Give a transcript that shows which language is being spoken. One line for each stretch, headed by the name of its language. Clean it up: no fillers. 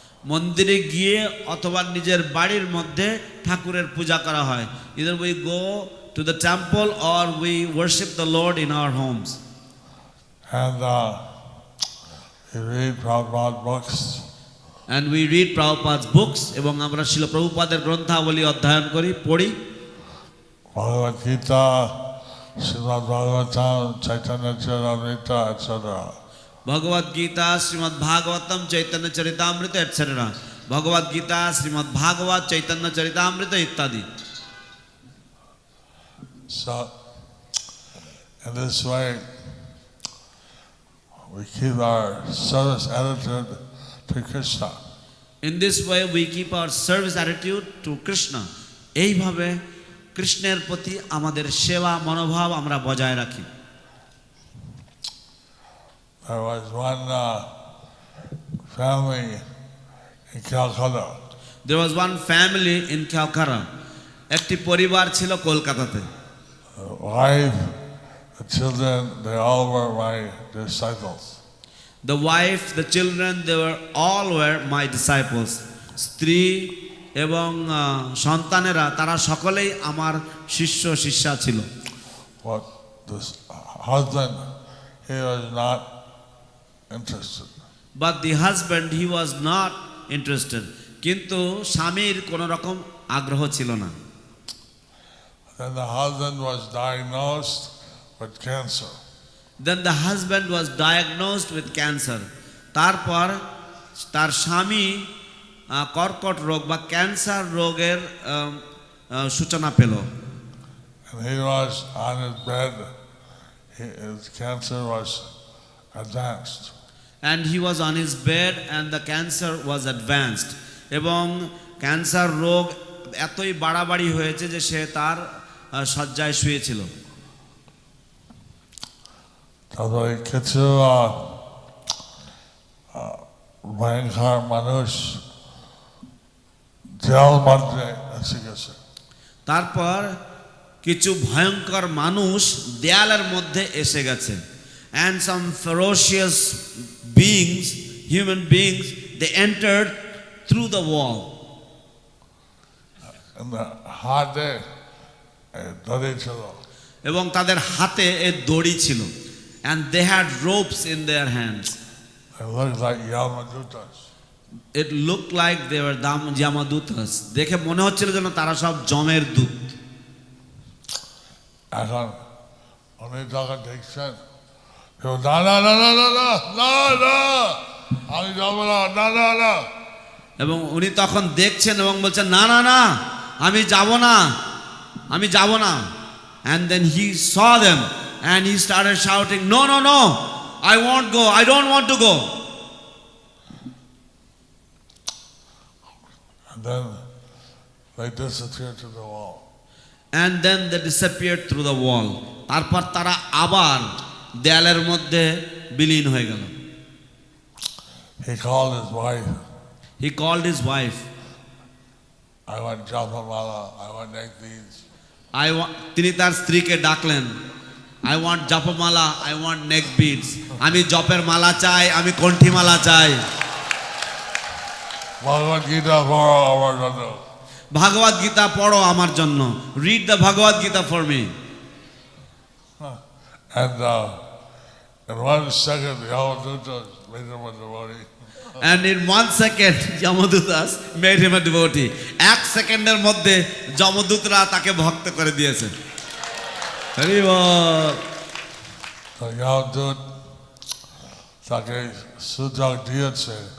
Bangla: মন্দিরে গিয়ে অথবা নিজের বাড়ির মধ্যে ঠাকুরের পূজা করা হয়।
English: Either we go to the temple or we worship the Lord in our homes. And we read Prabhupada's books. And we read Prabhupada's books,
Bangla: এবং আমরা শিল প্রভুপাদের গ্রন্থাবলী অধ্যয়ন করি, পড়ি।
English: Bhagavad Gita, Srimad Bhagavatam, Chaitanya Charitamrita, etc.
Bangla: ভগবদ Gita, Shrimad Bhagavatam, Chaitanya Charitamrita, etc. ভগবদ গীতা, শ্রীমদ্ ভাগবত, চৈতন্য চরিতামৃত ইত্যাদি।
English: So, in this way, we keep our service attitude to Krishna. In this way we keep our service attitude to Krishna.
Bangla: এইভাবে কৃষ্ণের প্রতি আমাদের সেবা মনোভাব আমরা বজায় রাখি।
English: There was one family in Calcutta. There was one family in Calcutta.
Bangla: একটি পরিবার ছিল কলকাতাতে।
English: The wife, the children, they all were my disciples. The wife, the children, they all were my disciples.
Bangla: স্ত্রী এবং সন্তানেরা তারা সকলেই আমার শিষ্য শিষ্যা ছিল।
English: But this husband, he was not interested. But the husband, he was not interested.
Bangla: কিন্তু স্বামীর কোনো রকম আগ্রহ ছিল না।
English: Then the husband was diagnosed with cancer. Then the husband was diagnosed with cancer.
Bangla: তারপর তার স্বামী কর্কট রোগ বা ক্যান্সার রোগের সূচনা পেল।
English: And he was on his bed. His cancer was advanced. And he was on his bed and the cancer was advanced.
Bangla: এবং ক্যান্সার রোগ এতই বাড়াবাড়ি হয়েছে যে সে তার শয্যায় শুয়েছিল। তারপরে কিছু ভয়ঙ্কর মানুষ জেল মধ্যে এসে গেছে। তারপর কিছু ভয়ঙ্কর মানুষ দেয়ালের মধ্যে এসে গেছে।
English: And some ferocious beings, human beings, they entered through the wall. And the
Bangla: হাতে দড়ি ছিল। এবং তাদের হাতে এই দড়ি ছিল।
English: And they had ropes in their hands. It looked like Yamadutas. It looked like they were Yamadutas.
Bangla: দেখে মনে হচ্ছিল যেন তারা সব যমের দূত। এখন উনি যখন দেখছেন, না না না না না না না না আমি যাব না, না না না। এবং উনি তখন দেখছেন এবং বলছেন না না না আমি যাব না, আমি যাব না।
English: And then he saw them and he started shouting, no no no, I won't go, I don't want to go. And then they disappeared to the wall. And then they disappeared through the wall.
Bangla: তারপর তারা আবার দেয়ালের মধ্যে বিলীন হয়ে গেল।
English: He called his wife. He called his wife. I want Japamala, I want Nektis.
Bangla: তিনি তার স্ত্রীকে ডাকলেন
English: I want japamala, I want neck beads.
Bangla: আমি জপের মালা চাই, আমি কণ্ঠি মালা চাই। Bhagavad Gita পড়ো আমার জন্য। ভাগবত গীতা পড়ো আমার জন্য।
English: Read the Bhagavad Gita for me. And in 1 second, Yamaduta made him a devotee. And in 1 second, Yamadutas made him a devotee.
Bangla: 1 সেকেন্ডের মধ্যে যমদূতরা তাকে ভক্ত করে দিয়েছে। হরি বল। So Yamadut তাকে সুযোগ দিয়েছে।